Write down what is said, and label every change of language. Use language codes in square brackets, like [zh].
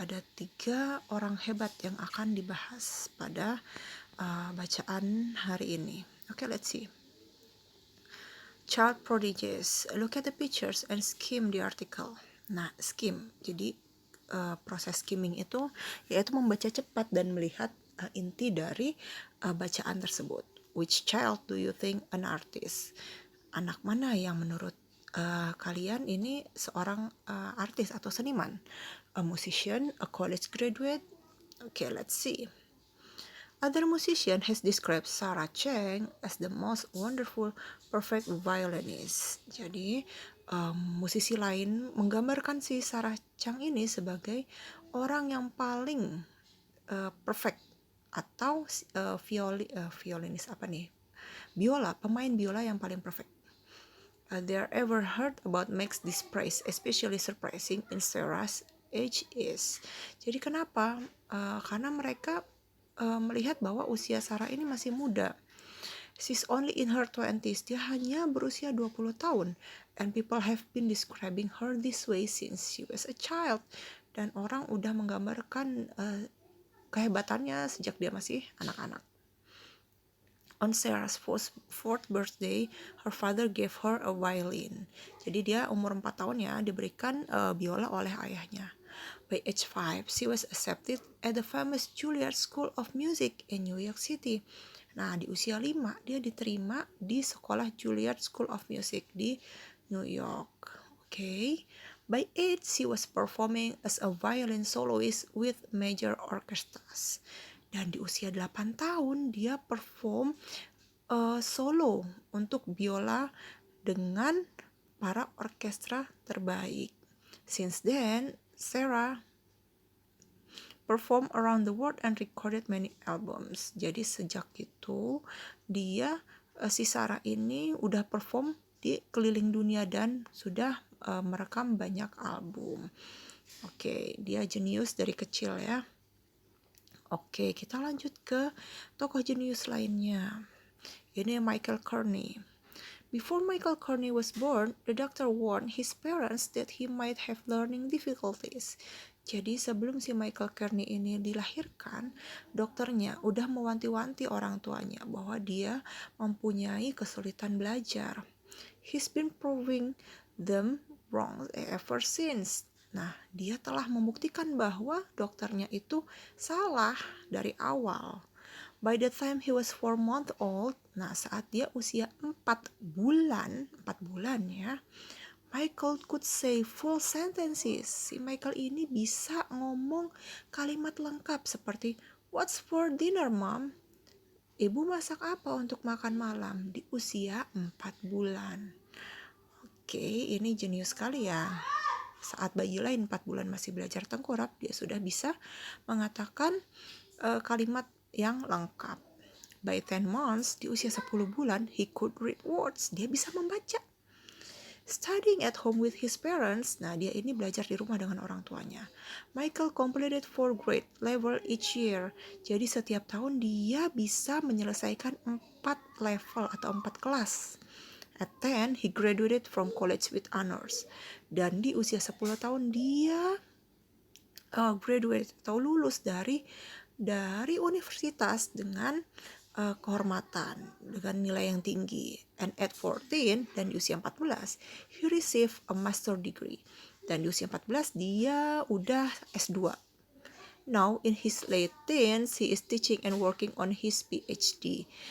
[id] Ada 3 orang hebat yang akan dibahas pada bacaan hari ini. [en] Oke, let's see. Child prodigies. Look at the pictures and skim the article. [id] Nah, skim. Jadi proses skimming itu yaitu membaca cepat dan melihat inti dari bacaan tersebut. [en] Which child do you think an artist? [id] Anak mana yang menurut kalian ini seorang artis atau seniman? [en] A musician, a college graduate? Okay, let's see. Other musician has described Sarah Chang as the most wonderful, perfect violinist. [id] Jadi, musisi lain menggambarkan si Sarah Chang ini sebagai orang yang paling perfect atau violinis apa nih? Pemain biola yang paling perfect. [en] They ever heard about makes this praise especially surprising in Sarah's age is. [id] Jadi kenapa? Karena mereka melihat bahwa usia Sarah ini masih muda. [en] She's only in her 20s. [id] Dia hanya berusia 20 tahun. [en] And people have been describing her this way since she was a child. [id] Dan orang udah menggambarkan kehebatannya sejak dia masih anak-anak. [en] On Sarah's fourth birthday, her father gave her a violin. [id] Jadi dia umur 4 tahun ya, diberikan biola oleh ayahnya. [en] By age 5, she was accepted at the famous Juilliard School of Music in New York City. [id] Nah, di usia 5, dia diterima di sekolah Juilliard School of Music di New York. Okay. [en] By 8, she was performing as a violin soloist with major orchestras. [id] Dan di usia 8 tahun, dia perform solo untuk biola dengan para orkestra terbaik. [en] Since then, Sarah performed around the world and recorded many albums. [id] Jadi sejak itu dia si Sarah ini udah perform di keliling dunia dan sudah merekam banyak album. Oke, dia jenius dari kecil ya. Oke, kita lanjut ke tokoh jenius lainnya. Ini Michael Kearney. [en] Before Michael Kearney was born, the doctor warned his parents that he might have learning difficulties. [id] Jadi sebelum si Michael Kearney ini dilahirkan, dokternya udah mewanti-wanti orang tuanya bahwa dia mempunyai kesulitan belajar. [en] He's been proving them wrong ever since. [id] Nah, dia telah membuktikan bahwa dokternya itu salah dari awal. [en] By the time he was 4 months old, [id] nah saat dia usia 4 bulan ya, [en] Michael could say full sentences. [id] Si Michael ini bisa ngomong kalimat lengkap seperti, [en] "What's for dinner, Mom?" [id] Ibu masak apa untuk makan malam di usia 4 bulan. Oke, ini jenius sekali ya. Saat bayi lain 4 bulan masih belajar tengkurap, dia sudah bisa mengatakan kalimat yang lengkap. [en] By 10 months, [id] di usia 10 bulan, [en] he could read words. [id] Dia bisa membaca. [en] Studying at home with his parents, [id] nah dia ini belajar di rumah dengan orang tuanya. [en] Michael completed 4 grade level each year. [id] Jadi setiap tahun dia bisa menyelesaikan 4 level atau 4 kelas. [en] At 10, he graduated from college with honors. [id] Dan di usia 10 tahun dia graduate atau lulus dari universitas dengan kehormatan, dengan nilai yang tinggi. [en] And at 14, [id] dan di usia 14, [en] he received a master degree. [id] Dan di usia 14 dia udah S2. [en] Now in his late teens, he is teaching and working on his PhD.